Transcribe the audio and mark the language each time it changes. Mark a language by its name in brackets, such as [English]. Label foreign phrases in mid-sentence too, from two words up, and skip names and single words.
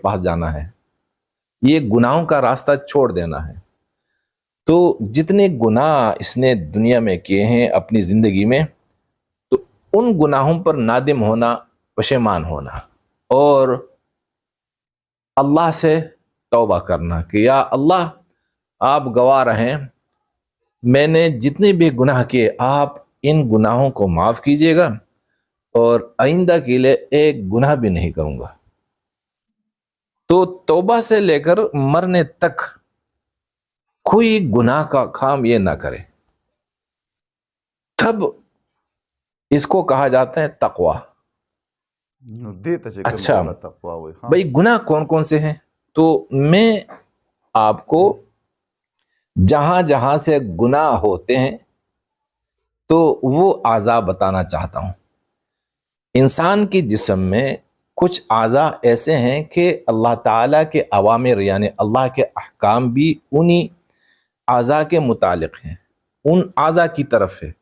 [Urdu] پاس جانا ہے، یہ گناہوں کا راستہ چھوڑ دینا ہے، تو جتنے گناہ اس نے دنیا میں کیے ہیں اپنی زندگی میں، تو ان گناہوں پر نادم ہونا، پشیمان ہونا اور اللہ سے توبہ کرنا کہ یا اللہ آپ گواہ رہیں، میں نے جتنے بھی گناہ کیے آپ ان گناہوں کو معاف کیجئے گا اور آئندہ کے لیے ایک گناہ بھی نہیں کروں گا. تو توبہ سے لے کر مرنے تک کوئی گناہ کا کام یہ نہ کرے. تب اس کو کہا جاتا ہے تقوی. [Pashto] نو دې ته چې کوم [Urdu] اچھا، [Pashto] دی هغه تقوا وایي. ها [Urdu] بھئی گناہ کون کون سے ہیں؟ تو میں آپ کو جہاں جہاں سے گناہ ہوتے ہیں تو وہ اعضاء بتانا چاہتا ہوں. انسان کی جسم میں کچھ اعضاء ایسے ہیں کہ اللہ تعالیٰ کے اوامر یعنی اللہ کے احکام بھی انہی اعضاء کے متعلق ہیں، ان اعضاء کی طرف ہے.